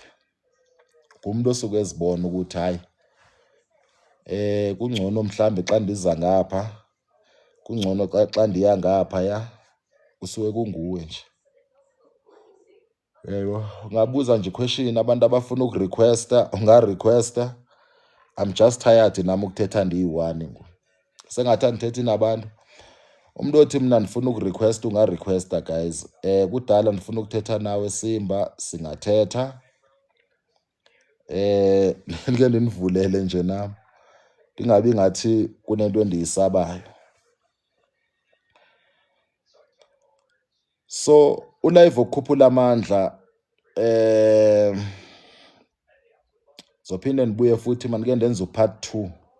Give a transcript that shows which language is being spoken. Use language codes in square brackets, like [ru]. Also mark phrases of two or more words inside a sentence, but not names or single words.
[xh] Kumuntu osuke ezibona ukuthi hayi kungcono mhlambe xa ndiza ngapha, kungcono xa ndiya ngapha ya, usuke kunguwe nje. Yebo, ungabuza nje question abantu abafuna ukurequesta, ungarequesta. [en] I'm just tired [xh] nami ukuthetha ndiyi-1 ngoku. Sengathi ndithethi nabantu. Umuntu othi mina ndifuna ukurequesta ungarequesta guys. Kudala ndifuna ukuthetha nawe Simba singathetha. Ngeke ndinivulele nje nami. Ingabi ngathi kunento endiyisabayo. So ulive ukukhuphula amandla zophinde nibuye futhi manike ndenza part 2.